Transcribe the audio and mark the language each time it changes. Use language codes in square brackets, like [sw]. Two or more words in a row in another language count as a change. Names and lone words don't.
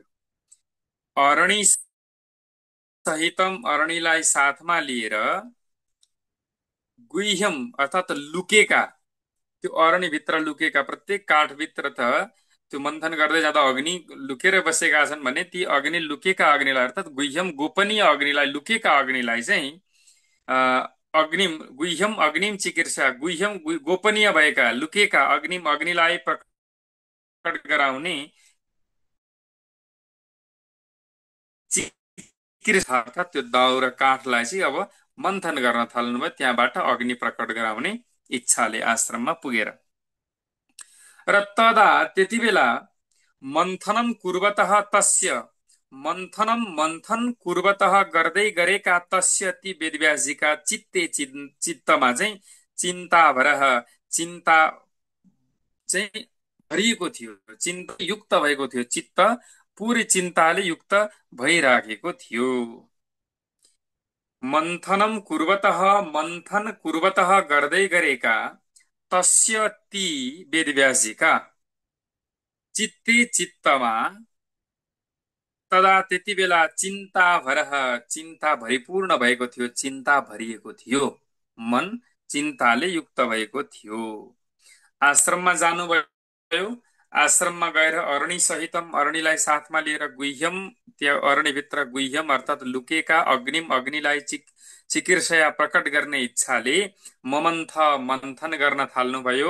[sa] अरणि सहितम, [ne] अरणिलाई साथमा लिएर गुह्यम अर्थात् लुकेका, त्यो अरणिभित्र लुकेका प्रत्येक काठभित्र त त्यो मन्थन गर्दै जाँदा अग्नि लुकेर बसेका छन् भने ती अग्नि लुकेका अग्निलाई अर्थात् गुह्यम गोपनीय अग्निलाई, लुकेका अग्निलाई चाहिँ [sa] अग्निम गुह्यम अग्निम चिकित्सा, [ne] गुह्यम गोपनीय भएका लुकेका अग्निम अग्निलाई प्रकट गराउने चिकित्सा अर्थात् त्यो दाउ र काठलाई चाहिँ अब मन्थन गर्न थाल्नुभयो। त्यहाँबाट अग्नि प्रकट गराउने इच्छाले आश्रममा पुगेर र तदा त्यति बेला [sa] मन्थनम कुर्वतः तस्य, मन्थनम मन्थन कुर्वतः [ne] गर्दै गरेका तस्य ती वेदव्यासजीका चित्ते चित्तमा चाहिँ [sa] चिन्ता भरह, [ne] चिन्ता चाहिँ भरिएको थियो, चिन्ता युक्त भएको थियो, चित्त पुरै चिन्ताले युक्त भइराखेको थियो। [sa] मन्थनम कुर्वतः, मन्थन कुर्वतः [ne] गर्दै गरेका तस्य ती वेदव्यासजीका चित्ते चित्तमा तदा त्यति बेला [sa] चिन्ता भरह, [ne] चिन्ता भरिपूर्ण भएको थियो, चिन्ता भरिएको थियो, मन चिन्ताले युक्त भएको थियो। आश्रममा जानुभयो। आश्रममा गएर [sa] अरणि सहितम, [ne] अरणिलाई साथमा लिएर गुह्यम, त्यो अरणिभित्र गुह्यम अर्थात् लुकेका अग्निम अग्निलाई चिकिर्षया प्रकट गर्ने इच्छाले ममन्थ मन्थन गर्न थाल्नुभयो।